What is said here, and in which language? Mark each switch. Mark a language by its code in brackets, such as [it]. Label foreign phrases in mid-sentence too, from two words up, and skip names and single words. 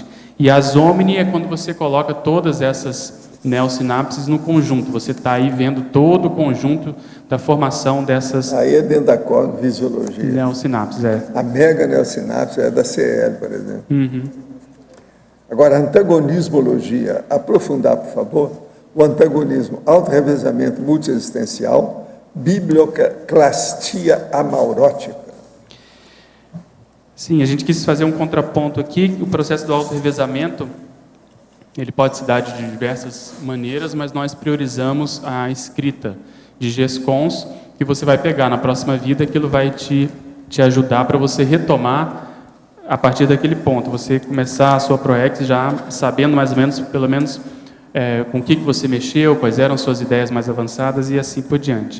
[pt] E as omni é quando você coloca todas essas neossinapses no conjunto. Você está aí vendo todo o conjunto da formação dessas... Aí é dentro da cosmovisiologia. Neossinapses, A mega-neossinapse é da CL, por exemplo. Uhum. Agora, antagonismologia. Aprofundar, por favor. O antagonismo, autorrevezamento multiexistencial, biblioclastia amaurótica? Sim, a gente quis fazer um contraponto aqui. O processo do auto-revezamento, ele pode se dar de diversas maneiras, mas nós priorizamos a escrita de GESCONs, que você vai pegar na próxima vida, aquilo vai te ajudar para você retomar a partir daquele ponto, você começar a sua ProEx já sabendo mais ou menos, pelo menos, com o que você mexeu, quais eram suas ideias mais avançadas e assim por diante.